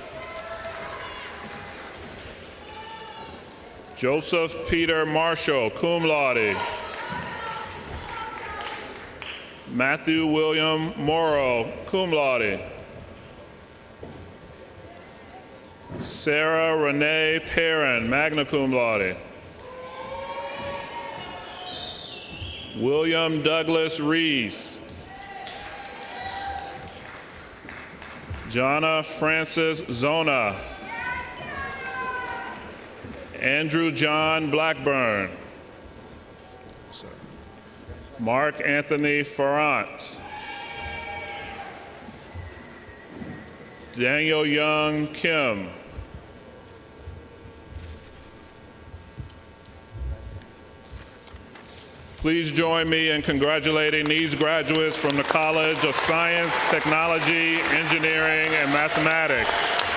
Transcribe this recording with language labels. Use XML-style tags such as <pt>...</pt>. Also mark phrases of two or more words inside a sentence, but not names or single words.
<en>Joseph Peter Marshall,</en> <la>cum laude.</la> <en>Matthew William Morrow,</en> <la>cum laude.</la> <en>Sarah Renee Perrin,</en> <la>magna cum laude.</la> <en>William Douglas Reese. Jonna Frances Zona. Andrew John Blackburn. Mark Anthony Ferrant. Daniel Young Kim. Please join me in congratulating these graduates from the College of Science, Technology, Engineering, and Mathematics.</en>